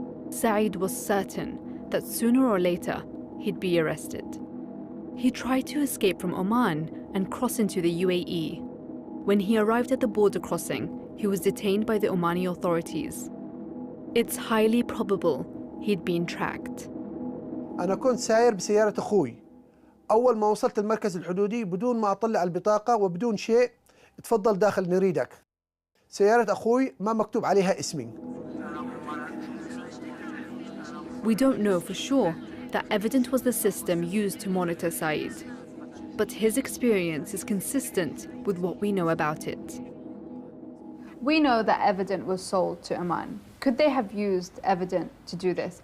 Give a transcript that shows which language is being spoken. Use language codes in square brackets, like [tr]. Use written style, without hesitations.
[en] Saeed was certain that sooner or later he'd be arrested. He tried to escape from Oman and cross into the UAE. When he arrived at the border crossing, he was detained by the Omani authorities. It's highly probable he'd been tracked. [ar] أنا كنت ساير بسيارة أخوي. أول ما وصلت المركز الحدودي بدون ما أطلع البطاقة وبدون شيء، تفضل داخل نريدك. سيارة أخوي ما مكتوب عليها اسمي. [en] We don't know for sure that Evident was the system used to monitor Saeed, but his experience is consistent with what we know about it. We know that Evident was sold to Oman. Could they have used Evident to do this?